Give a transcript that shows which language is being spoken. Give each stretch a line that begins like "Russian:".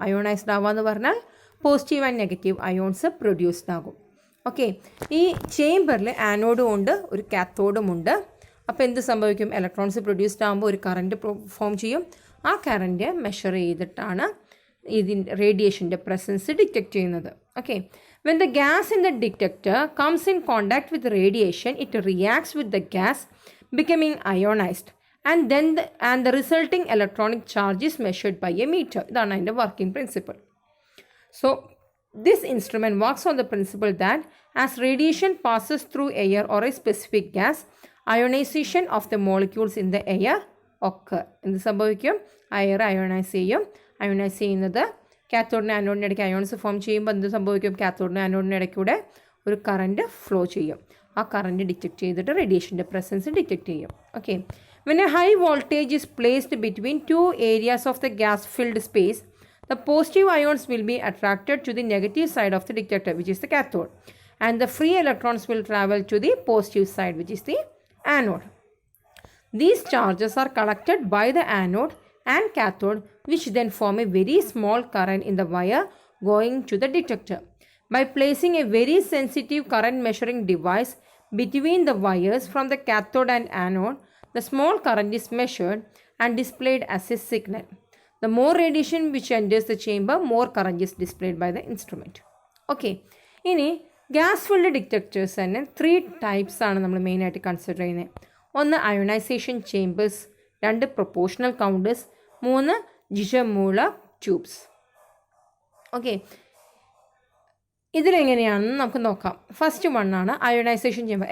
Malayalam: Ionised ആവുക എന്ന് പറഞ്ഞാൽ positive and negative ions produced ആകും. ഓക്കെ, ഈ ചേംബറിൽ ആനോഡും ഉണ്ട്, ഒരു കാത്തോഡും ഉണ്ട്. അപ്പോൾ എന്ത് സംഭവിക്കും? ഇലക്ട്രോൺസ് പ്രൊഡ്യൂസ്ഡ് ആകുമ്പോൾ ഒരു കറണ്ട് ഫോം ചെയ്യും. ആ കറണ്ട് മെഷർ ചെയ്തിട്ടാണ് ഇതിൻ്റെ റേഡിയേഷൻ്റെ പ്രസൻസ് ഡിറ്റക്റ്റ് ചെയ്യുന്നത്.
English: Okay, when the gas in the detector comes in contact with radiation, it reacts with the gas becoming ionized. And then the resulting electronic charge is measured by a meter.
Malayalam: ഇതാണ് അതിൻ്റെ working principle.
English: So this instrument works on the principle that as radiation passes through air or a specific gas, ionization of the molecules in the air
Malayalam: occur. എന്ത് സംഭവിക്കും? Air ionise ചെയ്യും. Ionise ചെയ്യുന്നത് കാത്തോഡിനും ആനോഡിനും ഇടയ്ക്ക് ions form ചെയ്യുമ്പോൾ എന്ത് സംഭവിക്കും? കാത്തോഡിനും ആനോഡിനും ഇടയ്ക്കൂടെ ഒരു current flow ചെയ്യും. ആ കറണ്ട് ഡിറ്റക്ട് ചെയ്തിട്ട് റേഡിയേഷൻ്റെ പ്രസൻസ് ഡിറ്റക്ട് ചെയ്യും. Okay.
English: When a high voltage is placed between two areas of the gas-filled space, the positive ions will be attracted to the negative side of the detector, which is the cathode, and the free electrons will travel to the positive side, which is the anode. These charges are collected by the anode and cathode, which then form a very small current in the wire going to the detector. By placing a very sensitive current measuring device between the wires from the cathode and anode, the small current is measured and displayed as a signal. The more radiation which enters the chamber, more current is displayed by the instrument. Okay.
Malayalam: ഇനി gas filled detectors തന്നെ 3 types ആണ് നമ്മൾ മെയിനായിട്ട് consider ചെയ്യുന്നത്. 1 ionisation chambers, 2 proportional counters, 3 ജിഷമൂള tubes. Okay. ഇതിലെങ്ങനെയാണെന്ന് നമുക്ക് നോക്കാം. First വണ്ണാണ് ionisation chamber.